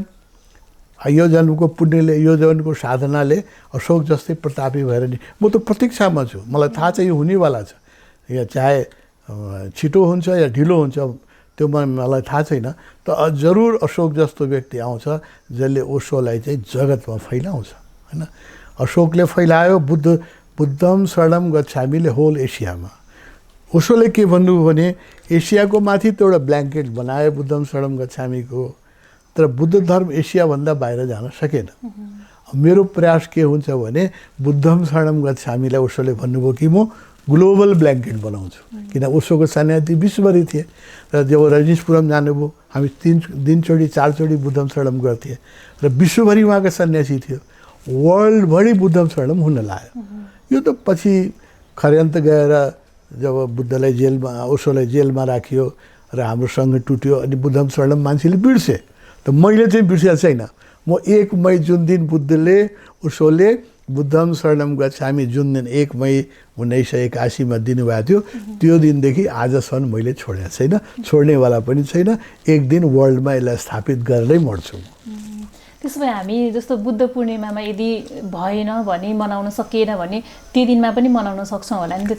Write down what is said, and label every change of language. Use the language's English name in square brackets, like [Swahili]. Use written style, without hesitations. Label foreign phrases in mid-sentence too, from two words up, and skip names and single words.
[Nepali] यो जन्मको पुण्यले, यो जन्मको साधनाले अशोक जस्तै प्रतापी भएर नि म त प्रतीक्षामा छु। मलाई थाहा छ यो हुनेवाला छ। या चाहे छिटो हुन्छ या ढिलो हुन्छ त्यो मलाई थाहा छैन। त जरुर अशोक जस्तो व्यक्ति आउँछ जसले ओशोलाई चाहिँ जगतमा फैलाउँछ होइन। अशोकले फैलायो [Pali] बुद्धम शरणम गच्छामिले [Nepali] होल एसियामा। ओशोले के भन्नुभयो भने एसियाको माथि त एउटा ब्ल्याङ्केट बनायो [Pali] बुद्धम शरणम गच्छामीको, [Nepali] तर बुद्ध धर्म एसियाभन्दा बाहिर जान सकेन। मेरो प्रयास के हुन्छ भने [Pali] बुद्धम शरणम गच्छामीलाई [Nepali] ओशोले भन्नुभयो कि म [English] global blanket [Nepali] बनाउँछु, किन ओशोको सन्यासी विश्वभरि थिए र जब रजनीशपुरम जानुभयो हामी 3 दिनचोटि 4 चोटि [Pali] बुद्धम शरणम [Nepali] गर्थे र विश्वभरि उहाँको सन्यासी थियो, वर्ल्डभरि [Pali] बुद्धम शरणम [Nepali] हुन लाग्यो। यो त पछि खर्यान्त गएर जब बुद्धलाई जेलमा ओशोलाई जेलमा राखियो र हाम्रो सङ्घ टुट्यो अनि [Pali] बुद्धम शरणम [Nepali] मान्छेले बिर्से। त मैले चाहिँ बिर्सेको छैन। म 1 मई जुन दिन ओशोले [Pali] बुद्धम शरणम गच्छामी [Nepali] जुन दिन 1 मई 1981 मा दिनुभएको थियो त्यो दिनदेखि आजसम्म मैले छोडेको छैन, छोड्नेवाला पनि छैन। एक दिन वर्ल्डमा यसलाई स्थापित गरेरै मर्छु। त्यसो भए हामी जस्तो बुद्ध पूर्णिमामा यदि भएन भने मनाउन सकिएन भने त्यो दिनमा पनि मनाउन सक्छौँ होला नि त।